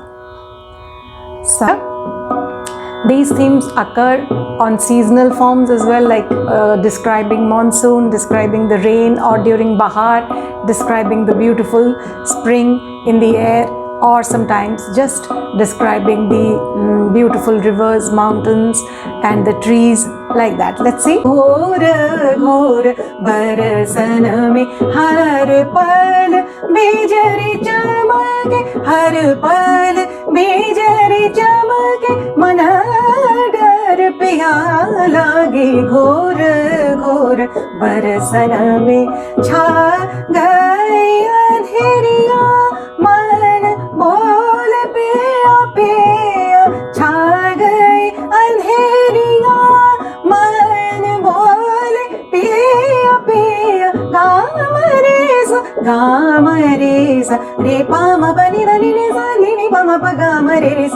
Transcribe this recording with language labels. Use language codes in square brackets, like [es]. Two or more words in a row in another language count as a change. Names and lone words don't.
[en] So these themes occur on seasonal forms as well, like describing monsoon, describing the rain, or during Bahar, describing the beautiful spring in the air, or sometimes just describing the beautiful rivers, mountains and the trees, like that. Let's see. [hi] घोर घोर बरसन में हर पल बिजरी चमके, हर पल बिजरी चमके, मन डर पिया लागे. घोर घोर बरसन में छा गई अंधेरिया, man बोल पिया पिया छा गई अंधेरिया, मन बोल पिया पिया गाम रे सा रे पाम बनी धनी रे सा नी पम प गाम रे सा.